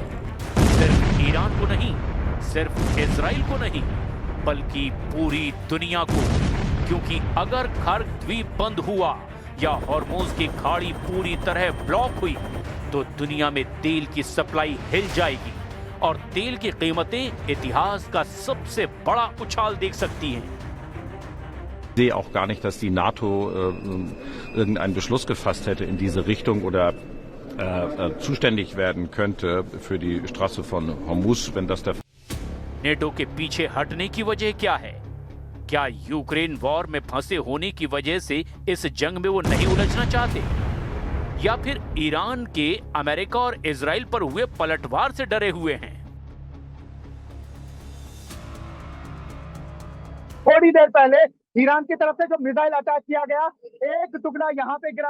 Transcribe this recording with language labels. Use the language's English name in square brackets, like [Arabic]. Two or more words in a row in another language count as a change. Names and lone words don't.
[Hindi] सिर्फ ईरान को नहीं, सिर्फ इजराइल को नहीं, बल्कि पूरी दुनिया को। क्योंकि अगर कर्क द्वीप बंद हुआ या हॉर्मोज की खाड़ी पूरी तरह ब्लॉक हुई तो दुनिया में तेल की सप्लाई हिल जाएगी और तेल की कीमतें इतिहास का सबसे बड़ा उछाल देख सकती हैं। [German] Ich sehe auch gar nicht, dass die NATO irgendeinen Beschluss gefasst hätte in diese Richtung oder zuständig werden könnte für die Straße von Hormuz, wenn das der [Hindi] नेटो के पीछे हटने की वजह क्या है? क्या यूक्रेन वॉर में फंसे होने की वजह से इस जंग में वो नहीं उलझना चाहते, या फिर ईरान के अमेरिका और इजराइल पर हुए पलटवार से डरे हुए हैं? थोड़ी देर पहले ईरान की तरफ से जो मिसाइल अटैक किया गया, एक टुकड़ा यहाँ पे गिरा।